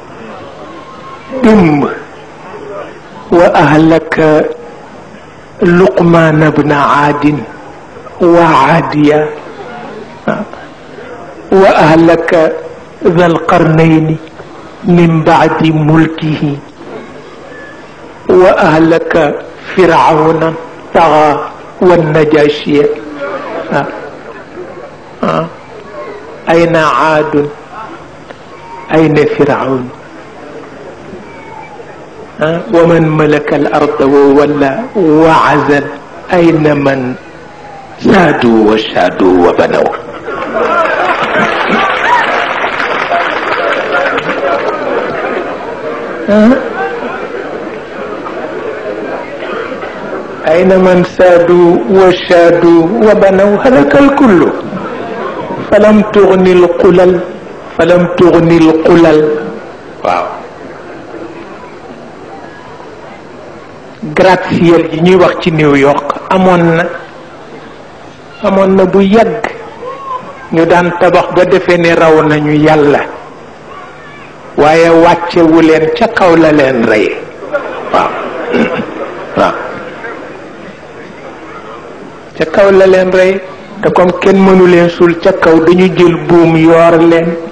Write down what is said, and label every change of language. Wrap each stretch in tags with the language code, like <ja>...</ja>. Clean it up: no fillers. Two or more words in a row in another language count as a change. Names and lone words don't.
<ar>démb وأهلك لقمان بن عاد وعادية وأهلك ذا القرنين من بعد ملكه وأهلك فرعون طغى والنجاشية أين عاد أين فرعون ومن ملك الأرض وولى وعزل أين من سادوا وشادوا وبنوا أين من سادوا وشادوا وبنوا هلك الكل فلم تغني القلل waaw</ar> <wo>gratte-ciel yi ñuy wax ci New York amoon na bu yàgg ñu daan tabax ba defee ne raw nañu yàlla waaye wàccewu leen ca kaw la leen rey waaw waaw ca kaw la leen rey te comme kenn mënu leen suul ca kaw dañu jël buum yoor leen</wo>